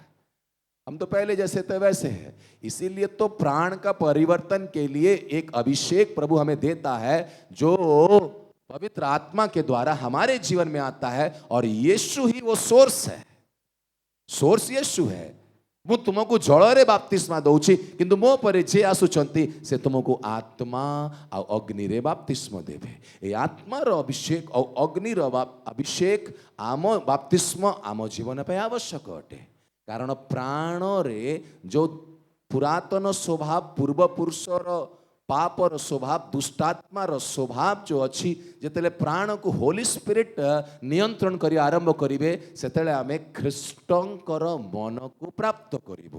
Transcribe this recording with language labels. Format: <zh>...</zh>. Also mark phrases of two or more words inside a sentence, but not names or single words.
<hi>हम तो पहले जैसे थे वैसे हैं। इसीलिए तो प्राण का परिवर्तन के लिए एक अभिषेक प्रभु हमें देता है, जो पवित्र आत्मा के द्वारा हमारे जीवन में आता है, और यीशु ही वो सोर्स है। सोर्स यीशु है।</hi> <or>ମୁଁ ତୁମକୁ ଜଳରେ ବାପ୍ତିସ୍ମା ଦଉଛି, କିନ୍ତୁ ମୋ ପରେ ଯିଏ ଆସୁଛନ୍ତି ସେ ତୁମକୁ ଆତ୍ମା ଆଉ ଅଗ୍ନିରେ ବାପ୍ତିସ୍ମ ଦେବେ। ଏ ଆତ୍ମାର ଅଭିଷେକ ଆଉ ଅଗ୍ନିର ଅଭିଷେକ ଆମ ବାପ୍ତିସ୍ମ ଆମ ଜୀବନ ପାଇଁ ଆବଶ୍ୟକ ଅଟେ। କାରଣ ପ୍ରାଣରେ ଯେଉଁ ପୁରାତନ ସ୍ୱଭାବ, ପୂର୍ବପୁରୁଷର ପାପର ସ୍ୱଭାବ, ଦୁଷ୍ଟାତ୍ମାର ସ୍ୱଭାବ ଯେଉଁ ଅଛି, ଯେତେବେଳେ ପ୍ରାଣକୁ ହୋଲି ସ୍ପିରିଟ ନିୟନ୍ତ୍ରଣ କରିବା ଆରମ୍ଭ କରିବେ, ସେତେବେଳେ ଆମେ ଖ୍ରୀଷ୍ଟଙ୍କର ମନକୁ ପ୍ରାପ୍ତ କରିବୁ।</or>